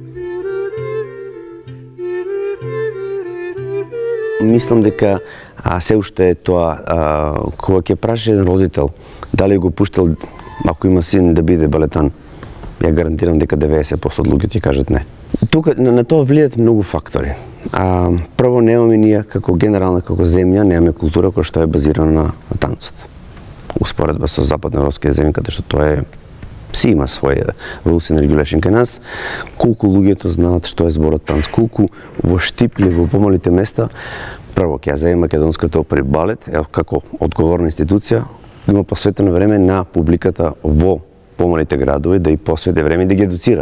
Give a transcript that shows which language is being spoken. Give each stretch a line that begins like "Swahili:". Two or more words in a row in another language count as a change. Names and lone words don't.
Macedonian: Мислам дека се уште е тоа, кога ќе прашаш еден родител дали го пуштал, ако има син, да биде балетан, ја гарантирам дека 90% од луѓето ќе кажат не. Тука на тоа влијаат многу фактори. Прво, немаме ние како генерална, како земја, немаме култура која што е базирана на танцот. Успоредба со западноевропските земји, каде што тоа е си има своја
English: rules and regulation
Macedonian: кај нас, колку луѓето знаат што е зборот танц, колку во Штип или во помалите места, прво ќе ја земе македонската опера и балет, како одговорна институција, има посветено време на публиката во помалите градови да и посвети време да ги едуцира.